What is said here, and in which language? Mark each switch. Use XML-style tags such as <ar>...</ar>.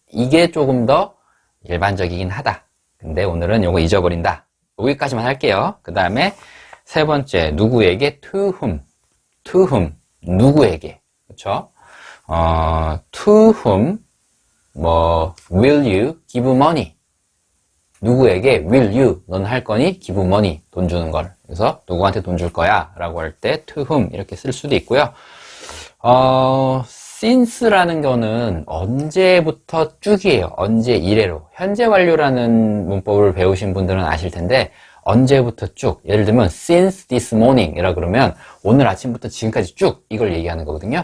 <ko>이게 조금 더 일반적이긴 하다. 근데 오늘은 요거 잊어버린다. 여기까지만 할게요. 그 다음에 세 번째, 누구에게?</ko> <en>To whom. To whom.</en> <ko>누구에게. 그쵸?</ko> <en>To whom, will you give money?</en> <ko>누구에게 will you 넌 할 거니</ko> <en>give money</en> <ko>돈 주는 걸 그래서 누구한테 돈 줄 거야 라고 할 때 to whom 이렇게 쓸 수도 있고요. since라는 거는 언제부터 쭉이에요. 언제 이래로 현재 완료라는 문법을 배우신 분들은 아실 텐데 언제부터 쭉 예를 들면</ko> <en>since this morning</en> <ko>이라 그러면 오늘 아침부터 지금까지 쭉 이걸 얘기하는 거거든요.</ko>